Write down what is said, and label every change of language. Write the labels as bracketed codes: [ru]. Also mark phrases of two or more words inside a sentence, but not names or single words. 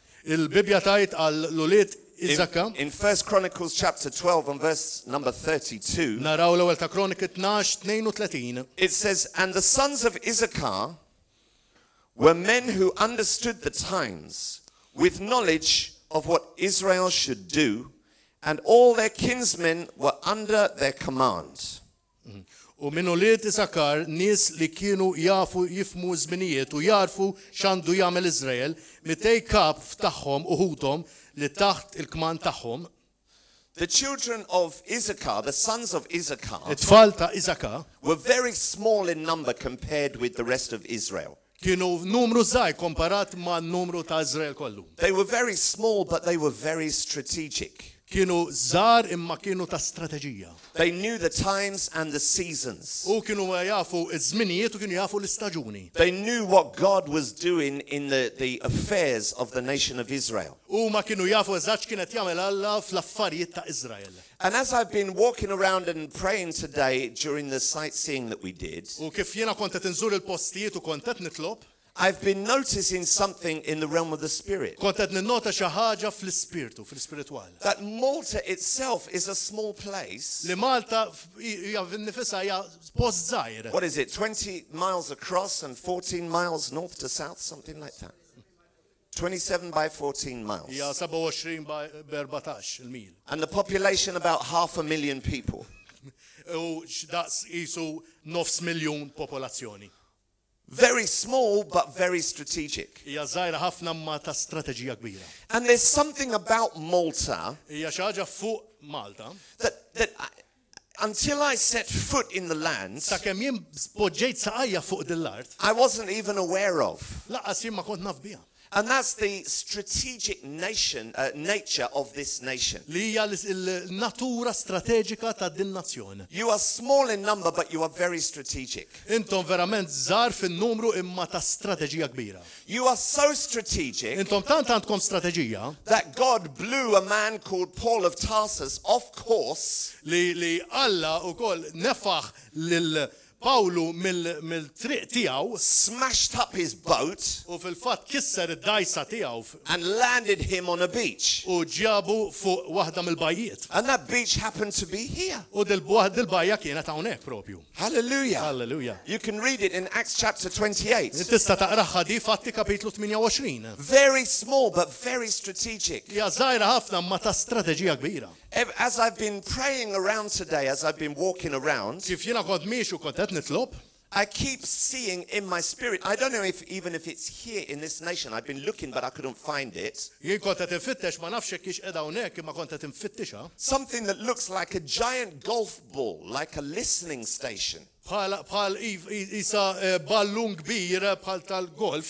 [en] In 1 Chronicles chapter 12 and verse number 32, it says, and the sons of Issachar were men who understood the times with knowledge of what Israel should do, and all their kinsmen were under their command. [mt] U minnu li tisakar nis li kienu jafu jifmu żminijiet u jarfu x'għandu jagħmel Iżrael, mitej kap tagħhom uħudhom li taħt il-kman tagħhom. [en] The children of Issachar, the sons of Issachar, [mt] it-tfal ta' Issachar [en] were very small in number compared with the rest of Israel. [mt] Kienu numru żgħir komparat ma' numru ta' Iżrael kollu. [en] They were very small, but they were very strategic. [mt] Kienu żgħar imma kienu ta' strateġija. [en] They knew the times and the seasons. [mt] U kienu jafu iż-żminijiet u kienu jafu l-istaġuni. [en] They knew what God was doing in the affairs of the nation of Israel. [mt] U ma kienu jafu eżatt kienet jagħmel Alla fl-affarijiet ta' Iżrael. [en] And as I've been walking around and praying today during the sightseeing that we did, [mt] U kif jiena kont qed inżur il-postijiet u kont qed nitlob, [en] I've been noticing something in the realm of the spirit. [mt] Kont qed ninnota xi ħaġa fl-ispirtu, fl-ispiritwal. [en] That Malta itself is a small place. [mt] Li Malta hija nifisha hija post żgħir. [en] What is it? 20 miles across and 14 miles north to south, something like that. 27 by 14 miles. [mt] Hija 27 by 14 il-mil. [en] And the population about 500,000 people. [mt] U daqs qisu nofs miljun popolazzjoni. [en] Very small but very strategic. [mt] Hija żgħira ħafna ma ta' strateġija kbira. [en] And there's something about Malta [mt] Hija xi ħaġa fuq Malta [en] until I set foot in the land, [mt] sakemm jien poġġejt saqajja fuq dil-art, [en] I wasn't even aware of. [mt] laqas jien ma kont naf biha. [en] And that's the strategic nature of this nation. [mt] Li hija l-natura strateġika ta' din nazzjon. [en] You are small in number, but you are very strategic. [mt] Intom verament żgħar fin-numru imma ta' strateġija kbira. [en] You are so strategic [mt] Intom tant għandkom strateġija [en] that God blew a man called Paul of Tarsus off course [mt] li Alla wkoll nefaħ lil Pawlu mill-triq tiegħu [en] smashed up his boat [mt] u fil-fatt kisser id-dajsa tiegħu [en] and landed him on a beach. [mt] u ġabu fuq waħda mill-bajjiet. [en] And that beach happened to be here. [mt] U dil-bajja kienet hawnhekk propju. [en] Hallelujah. Hallelujah. You can read it in Acts chapter 28. [mt] Tista' taqraħħa di Fatti kapitlu 28. [en] Very small but very strategic. [mt] Hija żgħira ħafna ma ta' strateġija kbira. [en] As I've been praying around today, as I've been walking around, [mt] Kif jiena kont miex u kont qed nitlob, [en] I keep seeing in my spirit, I don't know if it's here in this nation, I've been looking but I couldn't find it, [mt] jien kont qed infittex ma nafx hekk qiegħda hawnhekk imma kont qed infittixa. [en] something that looks like a giant golf ball, like a listening station. [mt] Bħal isa ballun kbir bħal tal-golf.